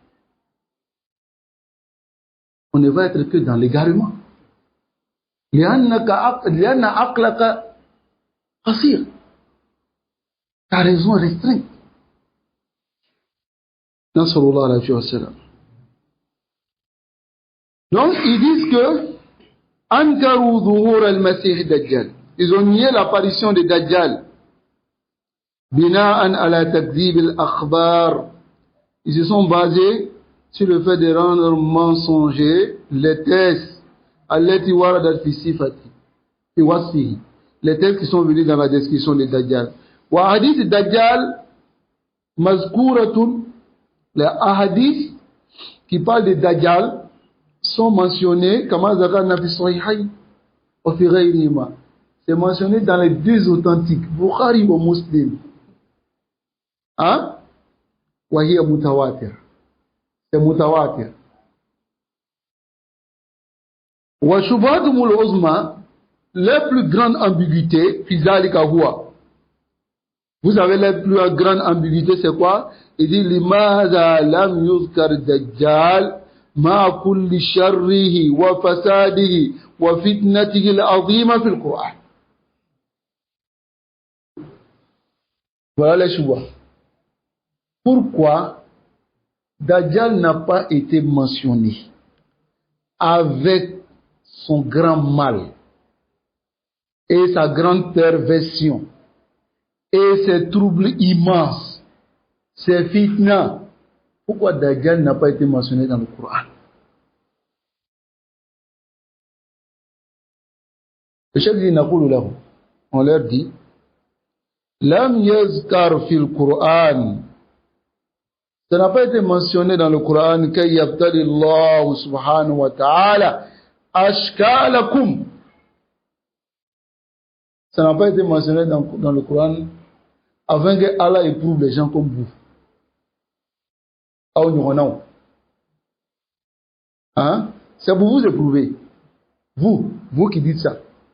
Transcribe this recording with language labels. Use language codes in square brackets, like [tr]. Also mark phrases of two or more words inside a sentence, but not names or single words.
[fr] On ne va être que dans l'égarement. Ta raison est restreinte. Donc ils disent que [ar] أنكروا ظهور المسيح الدجال. [fr] Ils ont nié l'apparition de Dajjal. [ar] بناء على تكذيب الأخبار. [fr] Ils se sont basés sur le fait de rendre mensongers les tests [ar] التي وردت في صفة في وصفه. [fr] Les tests qui sont venus dans la description de Dajjal. [ar] وحديث الدجال مذكورة. [fr] Les hadiths qui parlent de Dajjal sont mentionnés comme c'est mentionné dans les deux authentiques, Bukhari ou Muslim. Hein? [ar] وهي متواتر. C'est mutawatir. وشبهتهم العظمى, [fr] la plus grande ambiguïté, [ar] في ذلك هو. [fr] Vous savez la plus grande ambiguïté c'est quoi? [ar] Il dit لماذا لم يذكر الدجال مع كل شره وفساده وفتنته العظيمة في القرآن. [fr] Voilà les choix. Pourquoi Dajjal n'a pas été mentionné avec son grand mal et sa grande perversion et ses troubles immenses, ses fitnas? Pourquoi Dajjal n'a pas été mentionné dans le Coran? Le chef dit [ar] نقول له. [fr] On leur dit [ar] لم يذكر في القرآن. [fr] Ça n'a pas été mentionné dans le Coran [ar] كي يبتلي الله سبحانه وتعالى أشكالكم. [fr] Ça n'a pas été mentionné dans le Coran afin que Allah éprouve les gens comme vous. Hein? C'est pour vous éprouver. Vous qui dites ça.